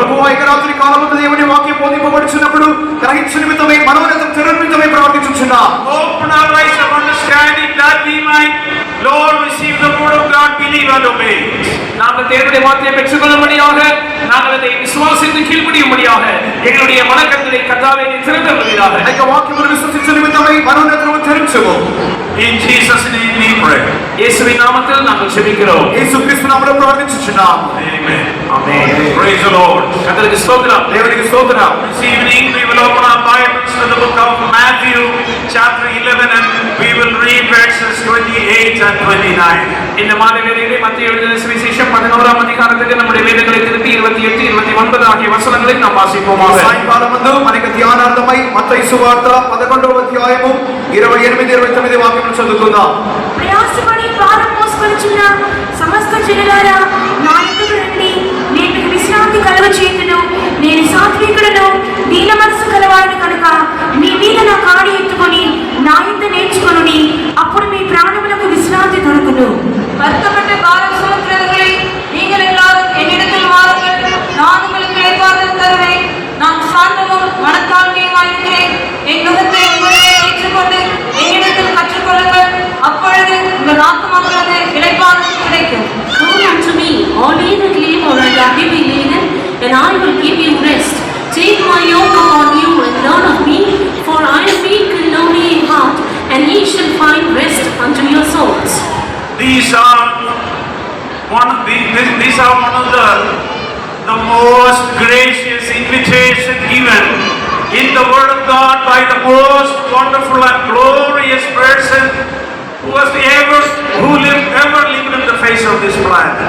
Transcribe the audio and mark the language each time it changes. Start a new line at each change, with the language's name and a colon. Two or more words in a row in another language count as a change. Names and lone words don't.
Telugu: ప్రభువా, ఈ రాత్రి కాలమందు దేవుని వాక్యం బోధింపబడుచున్నప్పుడు గ్రహించు నిమిత్తమై మనోనేత్రం తెరవడం నిమిత్తమై ప్రార్థించుచున్నాం.
English: Open our eyes of understanding that we might, Lord, receive the word of God, believe and obey.
Tamil: நாங்கள் தேவனுடைய வார்த்தையை பெற்றுக்கொள்ளும்படியாக, நாங்கள் அதை விசுவாசித்து கீழ்ப்படியும்படியாக எங்களுடைய மனக்கண்களை கர்த்தாவே நீர் திறந்தருளுவீராக.
Telugu: ఆ యొక్క వాక్యమును విశ్వసించు నిమిత్తమై మనోనేత్రము తెరచుము.
English: In Jesus' name we pray.
Tamil: இயேசுவின் நாமத்தில் நாங்கள் ஜெபிக்கிறோம்.
Telugu: యేసుక్రీస్తు నామములో ప్రార్థించుచున్నాం.
English: Amen.
Tamil: ஆமென்.
English: Praise the Lord.
Tamil: கர்த்தருக்கு ஸ்தோத்திரம்.
Telugu: దేవునికి స్తోత్రం.
English: This evening we will open our Bibles to the book of Matthew, chapter 11, and we will read verses 28 and 29.
Tamil: இந்த மாலை வேளையிலே மத்திய எழுதின சுவிசேஷம் 11ஆம் அதிகாரத்துக்கு நம்முடைய வேதங்களை திருப்பி 28, 29 ஆகிய வசனங்களை நாம் வாசிப்போமாக.
Telugu: సాయంకాలమందు మనకి ధ్యానార్థమై మత్తయి సువార్త 11వ అధ్యాయము 28, 29 వాక్యములు చదువుకుందాం. ప్రయాసపడి భారం మోసుకొనుచున్న సమస్త జనులారా నా యొద్దకు రండి, నేను మీకు విశ్రాంతి కలుగచేయుదును. నేను సాత్వికుడను, దీన మనసు కలవాడను కనుక మీ మీద నా కాడి ఎత్తుకొని నా యొద్ద నేర్చుకొనుడి, అప్పుడు మీ ప్రాణములకు విశ్రాంతి దొరుకును.
Tamil: வருத்தப்பட்ட பாரம் சுமக்கிறவர்களே, நீங்கள் எல்லாரும் என்னிடத்தில் வாருங்கள், நான் உங்களுக்கு இளைப்பாறுதல் தருவேன். நான் சாந்தமும் மனத்தாழ்மையுமாயிருக்கிறேன். என் நுகத்தை உங்களிடம் ஏற்றுக்கொண்டு என்னிடத்தில் கற்றுக்கொள்ளுங்கள், அப்பொழுது உங்கள் ஆத்துமாக்களுக்கு இளைப்பாறுதல் கிடைக்கும்.
English: Come unto me, all ye that labor and are heavy laden, and I will give you rest. Take my yoke upon you and learn of me, for I am meek and lowly in heart, and ye shall find rest unto your souls. These are one of the most gracious invitation given in the Word of God by the most wonderful and glorious person who ever lived on the face of this planet.